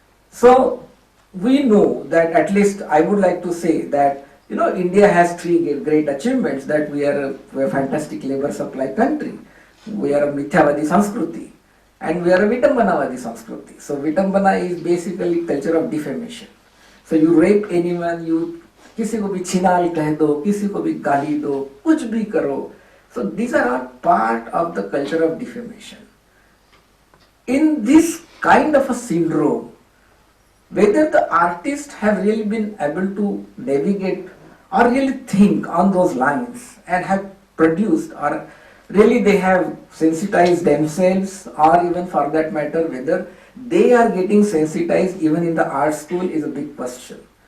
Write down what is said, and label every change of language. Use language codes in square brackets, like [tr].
[en] So we know that, at least I would like to say that, you know, India has three great achievements: that we are a fantastic labor supply country, we are a Mithyavadi Sanskriti, and we are a Vitambhanavadi Sanskriti. So Vitambhana is basically culture of defamation. So you rape anyone, you [hi] किसी को भी छिनाल कह दो, किसी को भी गाली दो, कुछ भी करो. [en] So these are all part of the culture of defamation. In this kind of a syndrome, whether the artists have really been able to navigate or really think on those lines and have produced, or really they have sensitized themselves, or even for that matter whether they are getting sensitized even in the art school, is a big question.